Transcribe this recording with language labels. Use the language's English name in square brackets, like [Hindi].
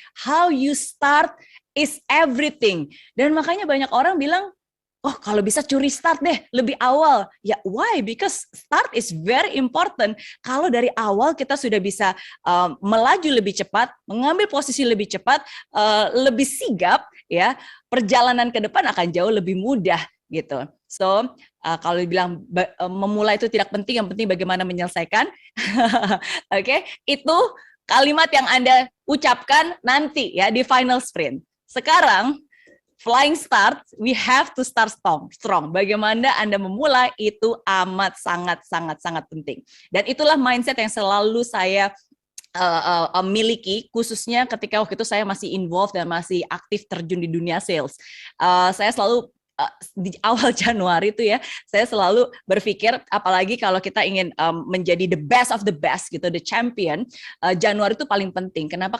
[English] How you start is everything. [Indonesian] Dan makanya banyak orang bilang, oh kalau bisa curi start deh, lebih awal. Ya why? [English] Because start is very important. [Indonesian] Kalau dari awal kita sudah bisa melaju lebih cepat, mengambil posisi lebih cepat, lebih sigap, ya perjalanan ke depan akan jauh lebih mudah gitu. So, kalau dibilang memulai itu tidak penting, yang penting bagaimana menyelesaikan. Oke, itu kalimat yang Anda ucapkan nanti ya di final sprint. [English] Sekarang flying start, we have to start strong. [Indonesian] Bagaimana Anda memulai itu amat sangat penting. Dan itulah mindset yang selalu saya miliki, khususnya ketika waktu itu saya masih involved dan masih aktif terjun di dunia sales. Saya selalu di awal Januari itu ya, saya selalu berpikir, apalagi kalau kita ingin menjadi [English] the best of the best [Indonesian] gitu, [English] the champion, [Indonesian] Januari itu paling penting. Kenapa?